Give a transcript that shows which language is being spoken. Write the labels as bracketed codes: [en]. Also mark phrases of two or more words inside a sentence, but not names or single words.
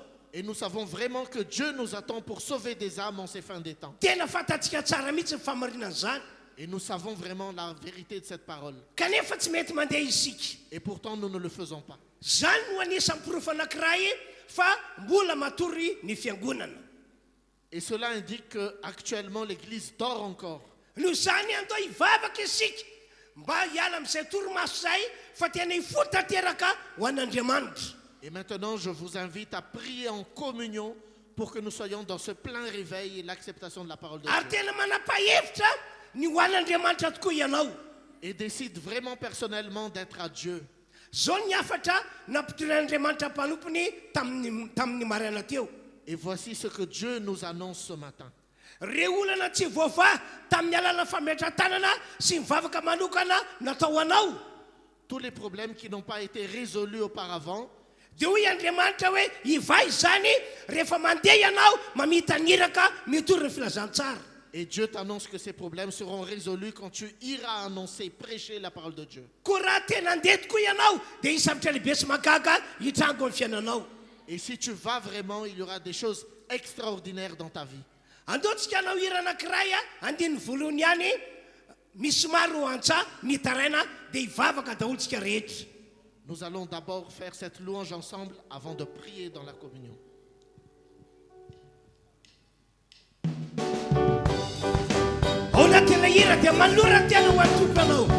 [fr] Et nous savons vraiment que Dieu nous attend pour sauver des âmes en ces fins des temps. [mg] Tena fatatsika tsara mihitsy ny famarinan'izany. [fr] Et nous savons vraiment la vérité de cette parole. [mg] Kanefa tsy mety mandeha isika. [fr] Et pourtant, nous ne le faisons pas. [mg] Zany no anisan'ny porofo anankiray fa mbola matory ny fiangonana. [fr] Et cela indique qu'actuellement, l'Église dort encore. [mg] No zany andao hivavaka isika mba hiala amin'izay torimaso zay fa tena hifo tanteraka ho an'Andriamanitra. [fr] Et maintenant, je vous invite à prier en communion pour que nous soyons dans ce plein réveil et l'acceptation de la parole de [mg] Ary [fr] Dieu. [mg] tena manapa-hevitra ny ho an'Andriamanitra tokoa ianao. [fr] Et décide vraiment personnellement d'être à Dieu. [mg] Zao ny afatra nampitoran'Andriamanitra mpanompony tamin'ny maraina teo. [fr] Et voici ce que Dieu nous annonce ce matin. [mg] Reo olana tsy voava tamin'ny alala fametran-tanana sy mivavaka manokana natao anao. [fr] Tous les problèmes qui n'ont pas été résolus auparavant, [mg] Dia hoy Andriamanitra hoe iva izany rehefa mandeha ianao mamita niraka mitory ny filazantsara. [fr] et Dieu t'annonce que ces problèmes seront résolus quand tu iras annoncer, prêcher la parole de Dieu. [mg] Koa raha tena andeha tokoa ianao dia hisavitra lehibe sy magaga hitrango amin'ny fiainanao. [fr] Et si tu vas vraiment, il y aura des choses extraordinaires dans ta vie. [mg] Andaontsika anao hira anankiray andiny voalohany ihany misy maro antsa mitaraina dia hivavaka daholontsika rehetra. [fr] Nous allons d'abord faire cette louange ensemble avant de prier dans la communion. [mg] Ao anatin'ilay hira dia manolora ny tena ho an'ny tompo anao.